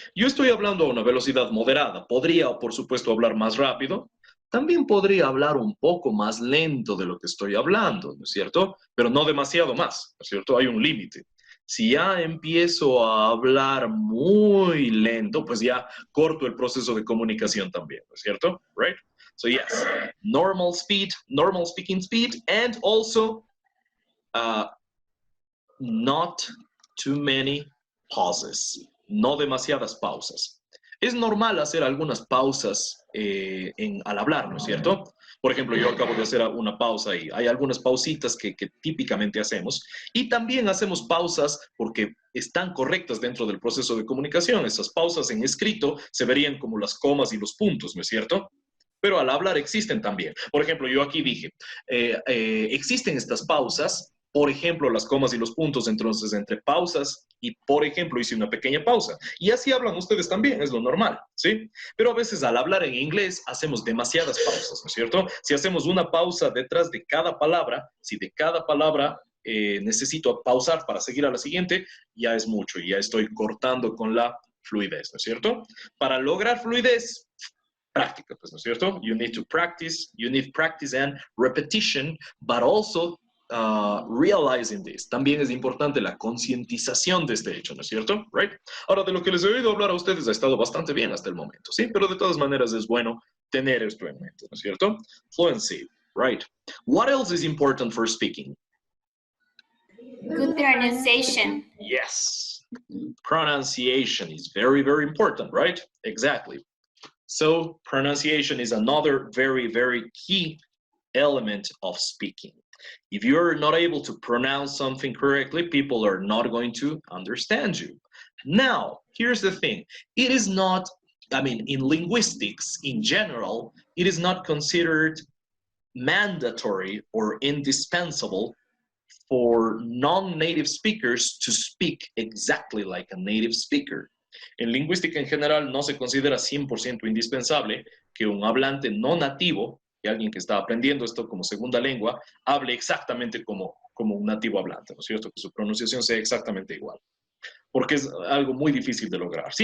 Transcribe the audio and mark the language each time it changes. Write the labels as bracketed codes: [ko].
[es] Yo estoy hablando a una velocidad moderada. Podría, por supuesto, hablar más rápido. También podría hablar un poco más lento de lo que estoy hablando, ¿no es cierto? Pero no demasiado más, ¿no es cierto? Hay un límite. Si ya empiezo a hablar muy lento, pues ya corto el proceso de comunicación también, ¿no es cierto? [en] Right? So yes, normal speed, normal speaking speed, and also not too many pauses, [es] no demasiadas pausas. Es normal hacer algunas pausas al hablar, ¿no es cierto? Por ejemplo, yo acabo de hacer una pausa y hay algunas pausitas que típicamente hacemos. Y también hacemos pausas porque están correctas dentro del proceso de comunicación. Esas pausas en escrito se verían como las comas y los puntos, ¿no es cierto? Pero al hablar existen también. Por ejemplo, yo aquí dije, existen estas pausas, por ejemplo, las comas y los puntos, entonces entre pausas y, por ejemplo, hice una pequeña pausa. Y así hablan ustedes también, es lo normal, ¿sí? Pero a veces al hablar en inglés hacemos demasiadas pausas, ¿no es cierto? Si hacemos una pausa detrás de cada palabra, si de cada palabra necesito pausar para seguir a la siguiente, ya es mucho, ya estoy cortando con la fluidez, ¿no es cierto? Para lograr fluidez, práctica, pues, ¿no es cierto? [en] You need practice and repetition, but also realizing this. [es] También es importante la concientización de este hecho, ¿no es cierto? Right? Ahora, de lo que les he oído hablar a ustedes ha estado bastante bien hasta el momento, ¿sí? Pero de todas maneras es bueno tener esto en mente, ¿no es cierto? [en] Fluency, right? What else is important for speaking? Good pronunciation. Yes. Pronunciation is very, very important, right? Exactly. So pronunciation is another very, very key element of speaking. If you're not able to pronounce something correctly, people are not going to understand you. Now, here's the thing. It is not, in linguistics in general, it is not considered mandatory or indispensable for non-native speakers to speak exactly like a native speaker. [es] En lingüística en general no se considera 100% indispensable que un hablante no nativo, que alguien que está aprendiendo esto como segunda lengua, hable exactamente como un nativo hablante, ¿no es cierto? Que su pronunciación sea exactamente igual, porque es algo muy difícil de lograr.